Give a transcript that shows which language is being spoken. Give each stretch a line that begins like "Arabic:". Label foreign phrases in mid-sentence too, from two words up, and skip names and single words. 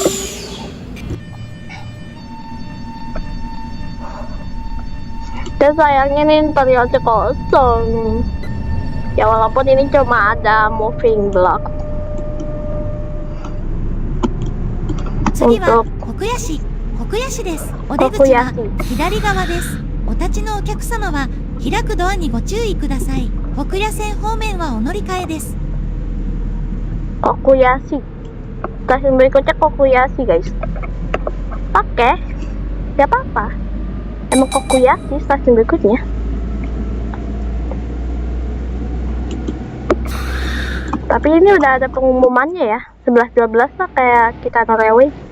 Indonesian: Dan sayangnya ini interiornya kosong. Ya walaupun ini cuma ada
English: moving block.
Indonesian: Untuk Kokuyashi desu.
Japanese: お出口は左側です。お立ちのお客様は開くドアにご注意ください。北谷線方面はお乗り換えです。
Indonesian: Kokuyashi stasiun berikutnya Kokuyashi guys. Oke, gak apa-apa, emang Kokuyashi stasiun berikutnya. Tapi ini udah ada pengumumannya ya, 11-12 lah kayak Kitano Railway.